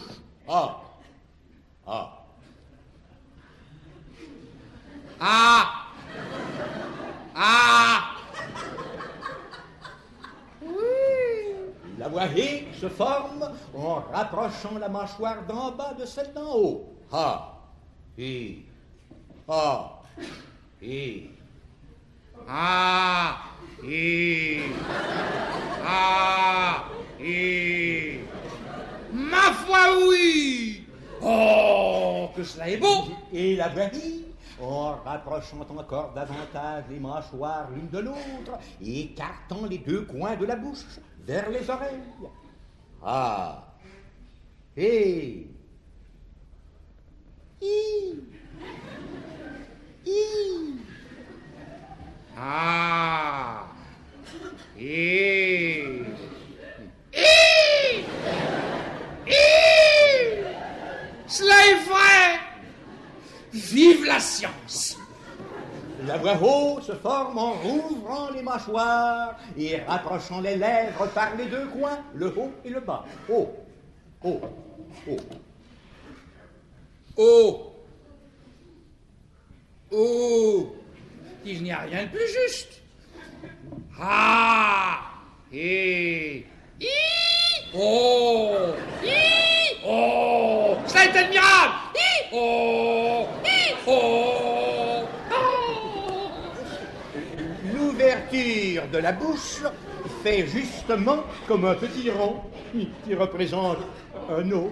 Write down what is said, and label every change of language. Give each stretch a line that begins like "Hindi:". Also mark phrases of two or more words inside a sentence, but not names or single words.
French: A. A. A. A. La voix I se forme en rapprochant la mâchoire d'en bas de celle d'en haut. A. I. A. I. A. I. A. I. Ma foi, oui. Oh, que cela est beau. Et la voix I, en rapprochant encore davantage les mâchoires l'une de l'autre et écartant les 2 coins de la bouche vers les oreilles. A. I. I. I. A. I. Cela est vrai. Vive la science. La voix O se forme en rouvrant les mâchoires et rapprochant les lèvres par les 2 coins, le haut et le bas. O. O. O. Oh. Oh. Il n'y a rien de plus juste. Ah. Et. I. Oh. I. Oh. Cela est admirable. Hi, oh, hi, oh, oh. L'ouverture de la bouche fait justement comme un petit rond qui représente un O.